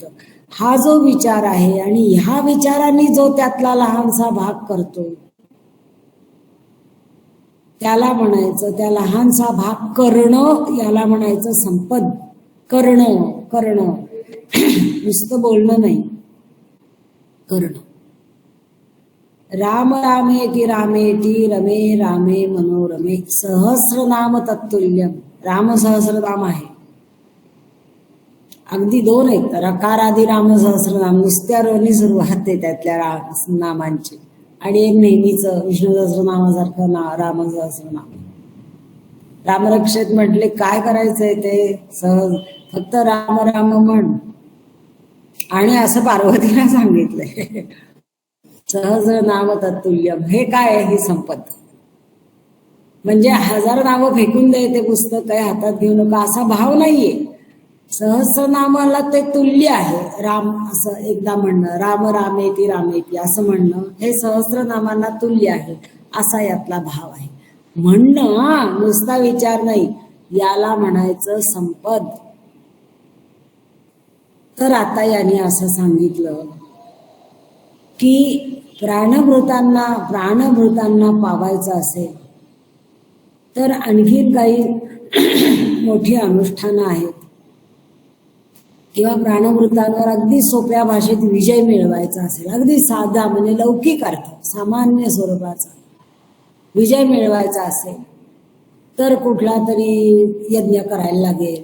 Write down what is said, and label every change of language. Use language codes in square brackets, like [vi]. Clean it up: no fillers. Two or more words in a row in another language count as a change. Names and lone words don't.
[mr] हा जो विचार आहे आणि ह्या विचाराने जो त्यातला लहानसा भाग करतो त्याला म्हणायचं, त्या लहानसा भाग करणं याला म्हणायचं संपद. करणं नुसतं बोलणं नाही, करणं. [sa] राम रामेति रामेति रमे रामे मनोरमे सहस्रनाम तत्तुल्यम. [mr] राम सहस्रनाम आहे, अगदी 2 आहेत, रकारादी राम सहस्रनाम, नुसत्या रोनी सुरुवात आहे त्यातल्या नामांची, आणि एक नेहमीचं विष्णू सहस्रनामासारखं राम सहस्रनाम. रामरक्षेत म्हटले काय करायचंय ते सहज फक्त राम राम म्हण, आणि असं पार्वतीला सांगितलंय [sa] सहज नाम तत्तुल्यम. [mr] हे काय आहे? ही संपत. म्हणजे 1000 नावं फेकून दे ते पुस्तक, काही हातात घेऊ नका असा भाव नाहीये. सहस्रनामाला ते तुल्य आहे. राम असं एकदा म्हणणं, [sa] राम रामेति रामेति [mr] असं म्हणणं हे सहस्रनामांना तुल्य आहे, असा यातला भाव आहे. म्हणणं नुसता विचार नाही, याला म्हणायचं संपद. तर आता याने असं सांगितलं की प्राणभूतांना पावायचं असेल तर आणखीन काही मोठी अनुष्ठानं आहेत, किंवा प्राणभूतांवर अगदी सोप्या भाषेत विजय मिळवायचा असेल, अगदी साधा म्हणजे लौकिक अर्थ सामान्य स्वरूपाचा विजय मिळवायचा असेल तर कुठला तरी यज्ञ करायला लागेल.